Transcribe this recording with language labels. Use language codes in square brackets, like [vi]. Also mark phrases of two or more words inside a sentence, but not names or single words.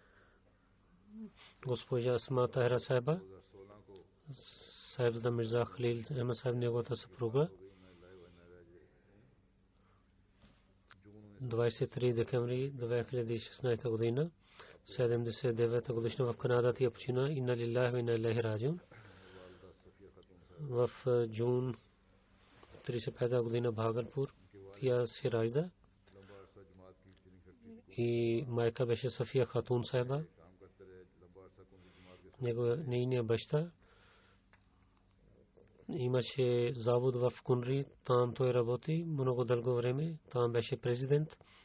[bg] Госпожа Асма Тахира Сайба, Сайбзада Мирза Халил Ахмед Сайб, неговата съпруга, 23 декември 2016 година, 79 годишна в Канада тя почина. [ar] إنا لله وإنا إليه راجعون. [bg] В Джун 35 година Бхагалпур тя се ражда и майка беше Сафия Хатун Сайба. Нейният баща имаше завод в Кунри, там той работи много дълго време, там беше президент.